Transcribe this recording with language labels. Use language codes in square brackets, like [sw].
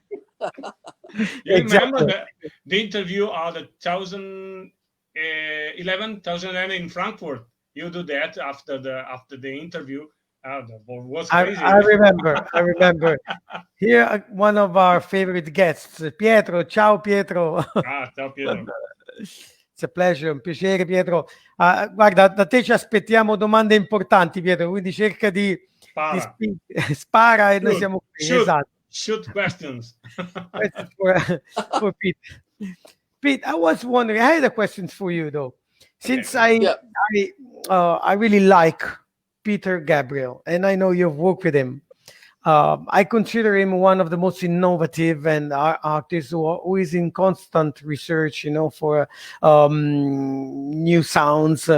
[en] You remember the interview of the 2011 in Frankfurt? You do that after the interview. That was crazy. I remember. Here, one of our favorite guests, Pietro. [it] Ciao Pietro. Ciao Pietro. [en] It's a pleasure, [it] un piacere Pietro. Guarda, da te ci aspettiamo domande importanti, Pietro, quindi cerca di spara e noi siamo qui. Esatto. [en] Shoot questions. for Pete. Pete, I was wondering, I had a question for you though. Since I really like Peter Gabriel, and I know you've worked with him. I consider him one of the most innovative and artists who is in constant research, for new sounds.